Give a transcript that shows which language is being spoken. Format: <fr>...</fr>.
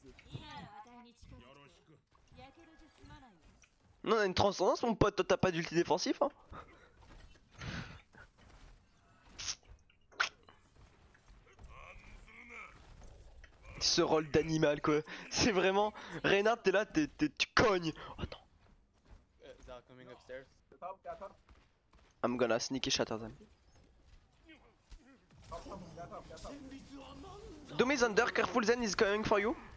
<ja>今の値に近づくとやけどじゃ済まないよ</ja> <fr>Non, on a une transcendance, mon pote. Toi, t'as pas d'ulti défensif, hein? Ce rôle d'animal, quoi. C'est vraiment. Reinhardt, t'es là, tu cognes. Oh non.</fr> <en>They are coming upstairs. I'm gonna sneaky shatter them. Domi's under, careful, Zen is coming for you.</en>